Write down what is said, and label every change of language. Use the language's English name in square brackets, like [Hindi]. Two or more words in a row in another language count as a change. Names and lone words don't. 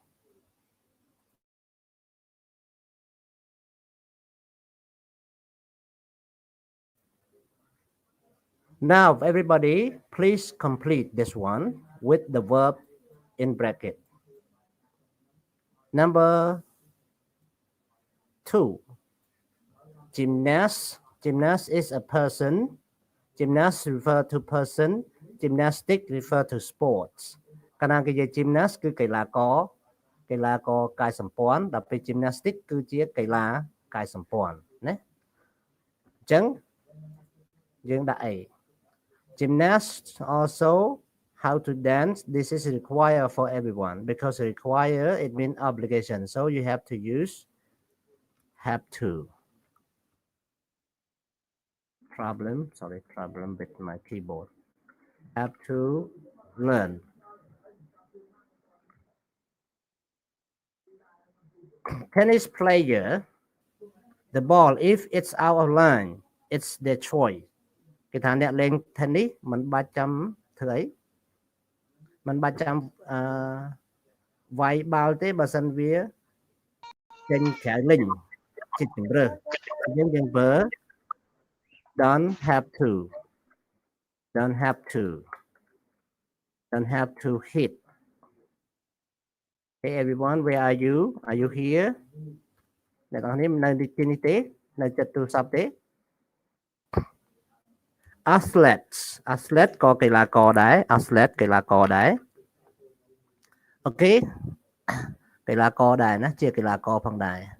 [English] Now, everybody, please complete this one with the verb in bracket. Number 2, gymnast. Gymnast is a person. Gymnast refer to person. Gymnastic refer to sports. [Khmer] កាលណាគេនិយាយ gymnast គឺកីឡាករកាយសម្ព័ន្ធដល់ពេល gymnastic គឺជាកីឡាកាយសម្ព័ន្ធណាអញ្ចឹងយើងដាក់ [English] A Gymnasts also how to dance. This is required for everyone because require it means obligation. So you have to use have to. Problem with my keyboard. Have to learn. Tennis player, the ball if it's out of line, it's their choice. [Khmer] គេថាអ្នកលេង tennis មិនបាច់ចាំធ្វើអីមិនបាច់ចាំវាយបាល់ទេបើសិនវាចេញក្រៅលេងជាជំរើសយើងប្រើ [English] don't have to hit Hey everyone where are you here [Khmer] អ្នកនរនេះនៅទីនេះទេនៅចិត្តទូរស័ព្ទទេ Athlete ក៏កីឡាករដែរ athlete កីឡាករដែរអូខេកីឡាករដែរណាជាកីឡាករផងដែរ